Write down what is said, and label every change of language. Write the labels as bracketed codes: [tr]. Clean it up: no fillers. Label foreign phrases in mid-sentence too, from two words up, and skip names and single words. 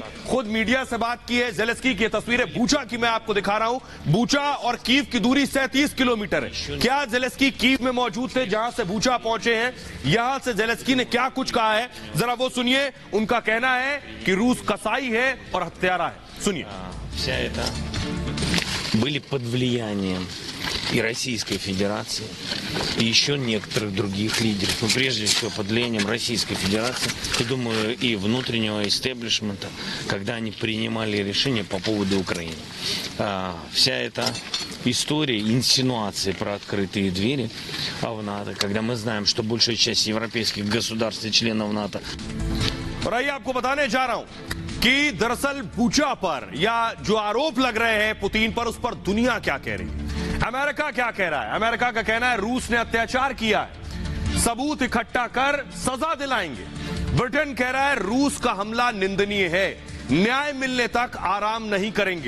[hi] खुद मीडिया से बात की है जेलेस्की की। तस्वीरें बूचा की मैं आपको दिखा रहा हूं। बूचा और कीव की दूरी 37 किलोमीटर है। क्या जेलेस्की कीव में मौजूद थे जहां से बूचा पहुंचे हैं? यहां से जेलेस्की ने क्या कुछ कहा है जरा वो सुनिए। उनका कहना है कि रूस कसाई है और हत्यारा है। सुनिए। [ru] были под влиянием и Российской Федерации, и еще некоторых других лидеров, но прежде всего под влиянием Российской Федерации, и, думаю, и внутреннего истеблишмента, когда они принимали решения по поводу Украины. Вся эта история, инсинуации про открытые двери в НАТО, когда мы знаем, что большая часть европейских государств и членов НАТО. [hi] और आइए आपको बताने जा रहा हूं कि दरअसल बूचा पर या जो आरोप लग रहे हैं पुतिन पर, उस पर दुनिया क्या कह रही है। अमेरिका क्या कह रहा है? अमेरिका का कहना है रूस ने अत्याचार किया है, सबूत इकट्ठा कर सजा दिलाएंगे। ब्रिटेन कह रहा है रूस का हमला निंदनीय है, न्याय मिलने तक आराम नहीं करेंगे।